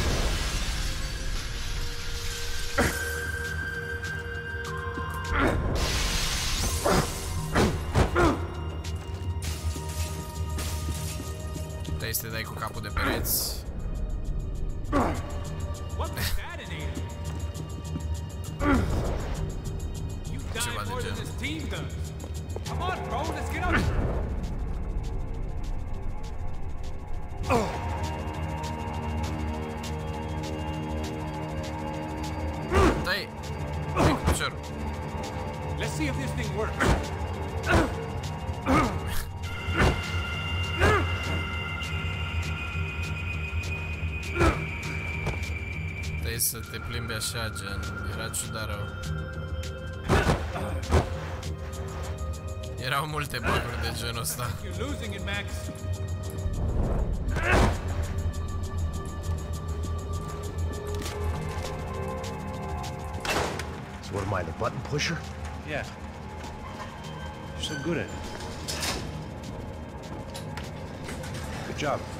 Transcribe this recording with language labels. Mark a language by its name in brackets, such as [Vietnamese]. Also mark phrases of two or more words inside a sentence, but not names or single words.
[Romanian] Puteai să te dai cu capul de pereți. Ceva de genul. [English] Come on, bro, let's get up. [Romanian] Dai, dai cu piciorul. [English] Let's see if this thing works. [Romanian] Trebuie să te plimbi așa, gen, era ciudat rău. Erau multe bug-uri de genul ăsta. [English] You're losing it, Max. So what am I, the button pusher? Yeah. You're so good at it. Good job.